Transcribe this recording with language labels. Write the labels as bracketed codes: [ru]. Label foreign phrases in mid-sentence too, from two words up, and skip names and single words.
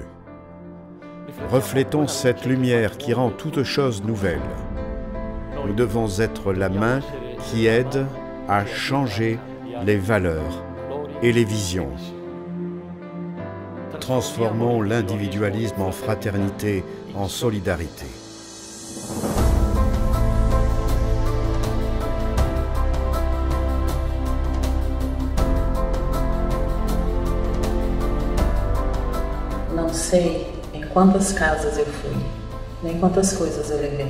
[fr] Reflétons cette lumière qui rend toute chose nouvelle. Nous devons être la main qui aide à changer les valeurs et les visions. Transformons l'individualisme en fraternité, en solidarité. [pt] Não sei em quantas casas eu fui, nem quantas coisas eu levei.